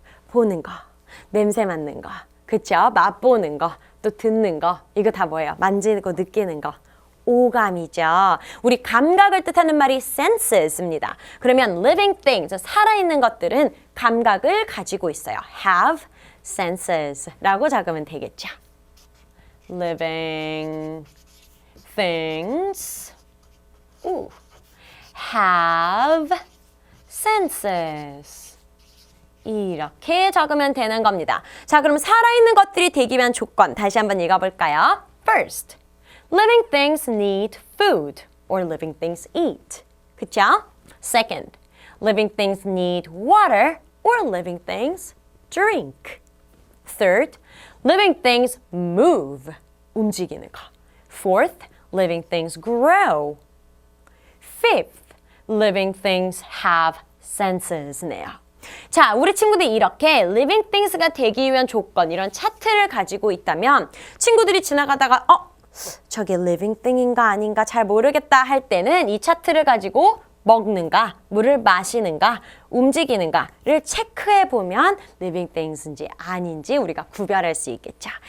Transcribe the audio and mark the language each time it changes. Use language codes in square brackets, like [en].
[ko] 보는 거, 냄새 맡는 거, 그쵸? 맛보는 거, 또 듣는 거, 이거 다 뭐예요? 만지고 느끼는 거. 오감이죠. 우리 감각을 뜻하는 말이 senses입니다. 그러면 living things, 살아있는 것들은 감각을 가지고 있어요. have senses라고 적으면 되겠죠. [en] living things have senses. [ko] 이렇게 적으면 되는 겁니다. 자, 그럼 살아있는 것들이 되기 위한 조건 다시 한번 읽어볼까요? [en] First, living things need food or living things eat. [ko] 그쵸? [en] Second, living things need water or living things drink. Third, living things move. [ko] 움직이는 거. [en] Fourth, living things grow. Fifth, living things have senses네요. [ko] 자, 우리 친구들이 이렇게 living things가 되기 위한 조건, 이런 차트를 가지고 있다면 친구들이 지나가다가 저게 living thing인가 아닌가 잘 모르겠다 할 때는 이 차트를 가지고 먹는가, 물을 마시는가, 움직이는가를 체크해 보면 living things인지 아닌지 우리가 구별할 수 있겠죠.